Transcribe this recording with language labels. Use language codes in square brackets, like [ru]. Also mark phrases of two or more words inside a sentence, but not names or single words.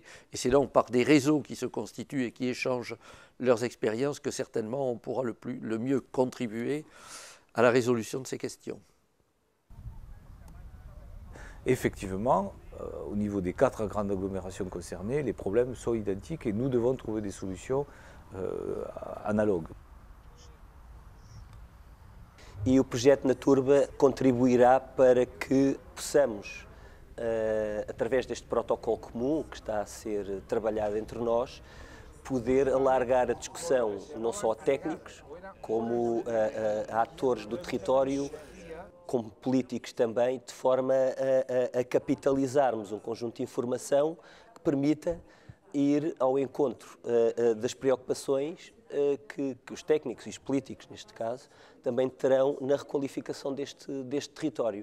[fr] Et c'est donc par des réseaux qui se constituent et qui échangent leurs expériences que certainement on pourra le mieux contribuer à la résolution de ces questions. Effectivement, au niveau des 4 grandes agglomérations concernées, les problèmes sont identiques et nous devons trouver des solutions analogues. [pt] E o projeto Naturba contribuirá para que possamos, através deste protocolo comum que está a ser trabalhado entre nós, poder alargar a discussão não só a técnicos, como a atores do território, como políticos também, de forma a capitalizarmos um conjunto de informação que permita ir ao encontro das preocupações que os técnicos e os políticos, neste caso, também terão na requalificação deste território.